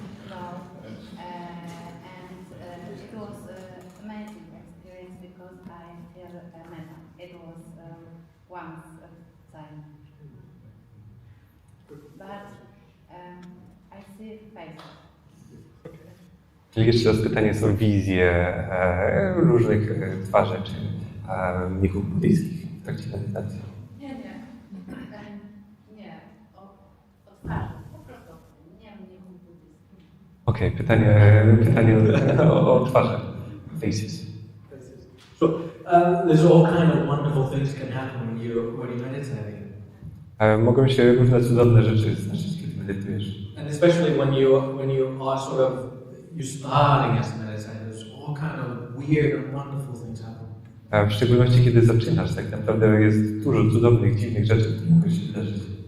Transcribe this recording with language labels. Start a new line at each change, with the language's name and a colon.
English: No, and it was amazing experience because I feel metta. It was once time, but I see faces.
Polish: Czyli jeszcze raz pytanie są wizje różnych twarzy, czy mnichów buddyjskich w trakcie medytacji. Nie. Nie, o twarzy, po prostu, nie mnichów buddyjskich. Okej, pytanie o twarze. Faces.
English: So there's all kind of wonderful things can happen when you're meditating.
Polish: Mogą się różne cudowne rzeczy zdarzyć, kiedy medytujesz.
English: And especially when you are sort of you're starting as a meditator, there's all kind of weird and wonderful things happen.
Polish: W szczególności kiedy zaczynasz, tak naprawdę jest dużo cudownych, dziwnych rzeczy, które mogą się wydarzyć.